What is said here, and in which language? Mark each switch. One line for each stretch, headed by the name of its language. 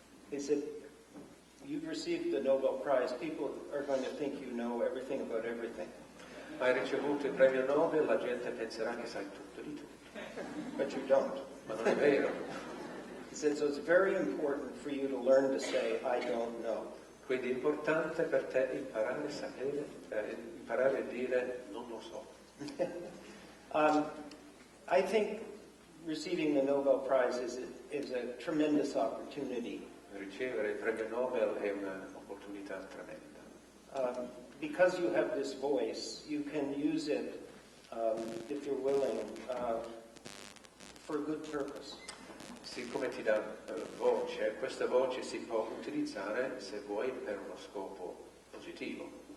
English: He said, you've received the Nobel Prize, people are going to think you know everything about everything.
Italian: Hai ricevuto il premio Nobel, la gente penserà che sai tutto di tutto.
English: But you don't.
Italian: Ma non è vero.
English: He said, so it's very important for you to learn to say, I don't know.
Italian: Quindi è importante per te imparare a sapere, imparare a dire non lo so.
English: I think receiving the Nobel Prize is a tremendous opportunity.
Italian: Ricevere il premio Nobel è un'opportunità tremenda.
English: Because you have this voice, you can use it, if you're willing, for a good purpose.
Italian: Siccome ti dà voce, questa voce si può utilizzare, se vuoi, per uno scopo positivo.